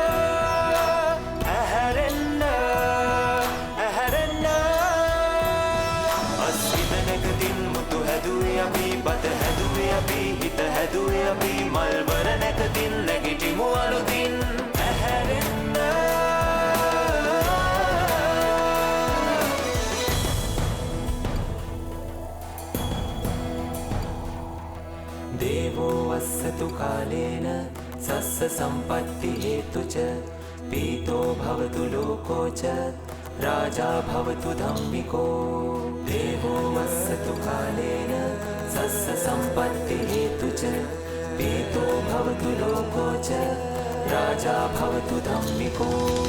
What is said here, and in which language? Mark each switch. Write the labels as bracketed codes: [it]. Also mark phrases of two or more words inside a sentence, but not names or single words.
[si] ඇහැරෙන්න ඇහැරෙන්න අස්විතනකතින් මුතු හැදුවේ අපි බත හැදුවේ අපි හිත හැදුවේ අපි මල්වර නැකතින් නැගිටිමු අලුතින් ඇහැරෙන්න [pi] देवो वස්සතු කාලේන සස්ස සම්පත්ති හේතුච පීතෝ භවතු ලෝකෝච රාජා භවතු ධම්මිකෝ දේවෝ වස්සතු කාලේන සස්ස සම්පත්ති හේතුච පීතෝ භවතු ලෝකෝච රාජා භවතු ධම්මිකෝ